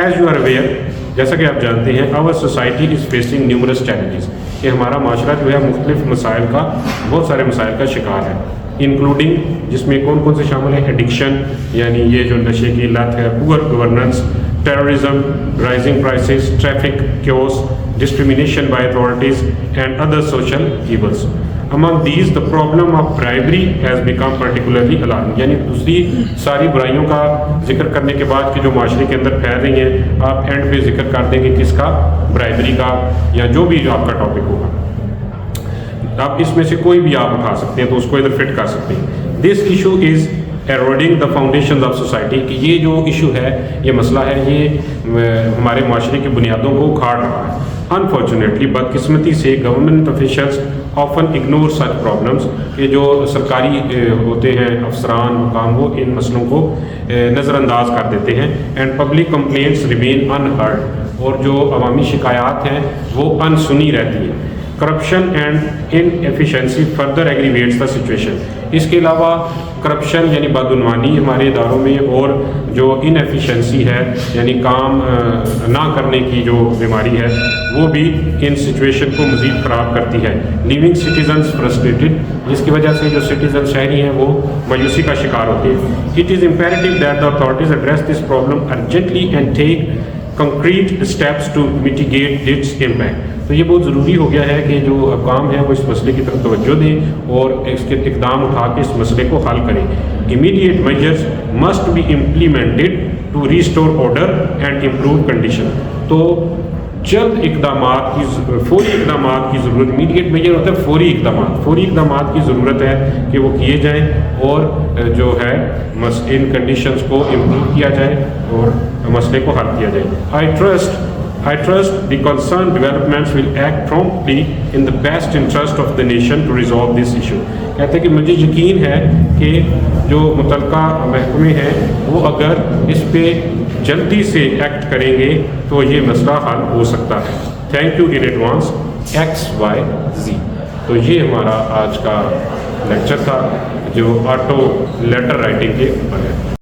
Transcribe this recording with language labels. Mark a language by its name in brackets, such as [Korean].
[English] as you are aware, [Urdu] جیسا کہ آپ جانتے ہیں، [English] our society is facing numerous challenges, [Urdu] کہ ہمارا معاشرہ جو ہے مختلف مسائل کا، بہت سارے مسائل کا شکار ہے. [English] including, [Urdu] جس میں کون کون سے شامل ہیں، [English] addiction [Urdu] یعنی یہ جو نشے کی لت ہے، [English] Poor governance, terrorism, rising prices, traffic chaos, discrimination by authorities and other social evils. Among these, the problem of bribery has become particularly alarming. [Urdu] یعنی دوسری ساری برائیوں کا ذکر کرنے کے بعد کہ جو معاشرے کے اندر پھیل رہی ہیں، آپ اینڈ پہ ذکر کر دیں گے کس کا، برائبری کا، یا جو بھی آپ کا ٹاپک ہوگا. آپ اس میں سے کوئی بھی آپ اٹھا سکتے ہیں تو اس کو ادھر فٹ کر سکتے ہیں. [English] This issue is eroding the foundations of society، [Urdu] کہ یہ جو ایشو ہے، یہ مسئلہ ہے، یہ ہمارے معاشرے کی بنیادوں کو اکھاڑ رہا ہے. [English] Unfortunately، [Urdu] بدقسمتی سے [English] government officials often ignore such problems، [Urdu] کہ جو سرکاری ہوتے ہیں افسران حکام، وہ ان مسئلوں کو نظر انداز کر دیتے ہیں. [English] and public complaints remain unheard، [Urdu] اور جو عوامی شکایات ہیں وہ انسنی رہتی ہیں. [English] Corruption and inefficiency further aggravates the situation. [Urdu] اس کے علاوہ کرپشن یعنی بدعنوانی ہمارے اداروں میں، اور جو انفیشنسی ہے یعنی کام نہ کرنے کی جو بیماری ہے، وہ بھی ان سچویشن کو مزید خراب کرتی ہے. [English] leaving citizens frustrated, [Urdu] جس کی وجہ سے جو سٹیزن شہری ہیں وہ مایوسی کا شکار ہوتے ہیں. [English] It is imperative that the authorities address this problem urgently and take concrete steps to mitigate its impact. [Urdu] تو یہ بہت ضروری ہو گیا ہے کہ جو حکام ہیں وہ اس مسئلے کی طرف توجہ دیں اور اس کے اقدام اٹھا کے اس مسئلے کو حل کریں. [English] Immediate measures must be implemented to restore order and improve condition. [Urdu] تو جلد اقدامات کی فوری اقدامات کی ضرورت. امیڈیٹ میجر ہوتا ہے فوری اقدامات کی ضرورت ہے کہ وہ کیے جائیں اور جو ہے ان کنڈیشنز کو امپروو کیا جائے اور مسئلے کو حل کیا جائے. [English] I trust the concerned developments will act promptly in the best interest of the nation to resolve this issue. [Urdu] کہتے ہیں کہ مجھے یقین ہے کہ جو متعلقہ محکمے ہیں وہ اگر اس پہ جلدی سے ایکٹ کریں گے تو یہ مسئلہ حل ہو سکتا ہے. [English] thank you in advance [Urdu] XYZ. تو یہ ہمارا آج کا لیکچر تھا جو آٹو لیٹر رائٹنگ کے اوپر ہے.